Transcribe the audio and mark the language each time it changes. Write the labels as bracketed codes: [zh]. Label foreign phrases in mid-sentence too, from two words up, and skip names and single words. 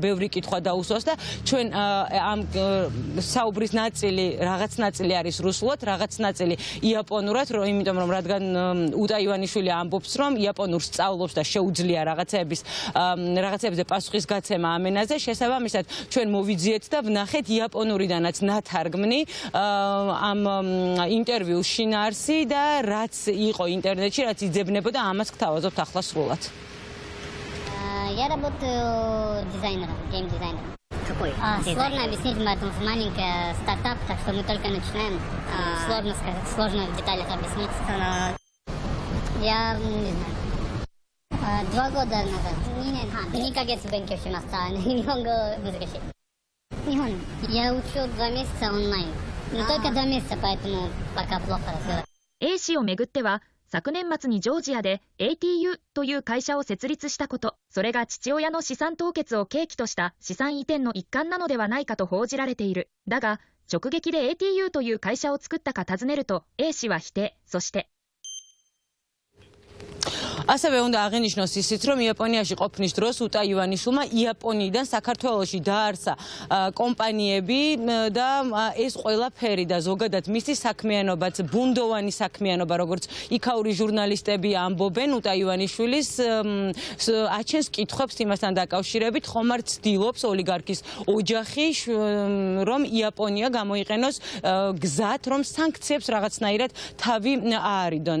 [ka] ბევრი კითხვა დაუსვას და ჩვენ ამ საუბრის ნაწილი, რაღაც ნაწილი არის რუსულად, რაღაც ნაწილი იაპონურად, იმიტომ რომ რადგან უტა ივანიშვილი ამბობს რომ იაპონურს სწავლობს და შეუძლია რაღაცებზე პასუხისგაცემა ამ ენაზე, შესაბამისად ჩვენ მოვიძიეთ და ვნახეთ იაპონურიდანაც ნათარგმნი ამ ინტერვიუს შინაარსი და რაც იყო ინტერნეტში, რაც იძებნებოდა, ამას გთავაზობთ ახლა სრულად. [ru] Я работаю дизайнером, гейм-дизайнером. Какой? Сложно объяснить, потому что маленький стартап, так что мы только начинаем. Сложно сказать, сложно в деталях объяснить. Я не знаю. 2 года назад. [ja] 2 ヶ月勉強しました。日本語難しい。 [ru] 日本。Я учу 2 месяца онлайн. Но только 2 месяца, поэтому пока плохо разговариваю. [ja] A 氏をめぐっては、昨年末にジョージアで ATU という会社を設立したこと、それが父親の資産凍結を契機とした資産移転の一環なのではないかと報じられている。だが、直撃で ATU という会社を作ったか尋ねると A 氏は否定。そして、 [ka] ასევე უნდა აღინიშნოს ისიც, რომ იაპონიაში ყოფნის დროს უტა ივანიშვილმა იაპონიიდან საქართველოში დაარსა კომპანიები და ეს ყველაფერი და ზოგადად მისი საქმიანობაც ბუნდოვანი საქმიანობა, როგორც იქაური ჟურნალისტები ამბობენ, უტა ივანიშვილის აჩენს კითხვებს იმასთან დაკავშირებით, ხომ არ ცდილობს ოლიგარქის ოჯახი რომ იაპონია გამოიყენოს გზად, რომ სანქციებს რაღაცნაირად თავი აარიდონ.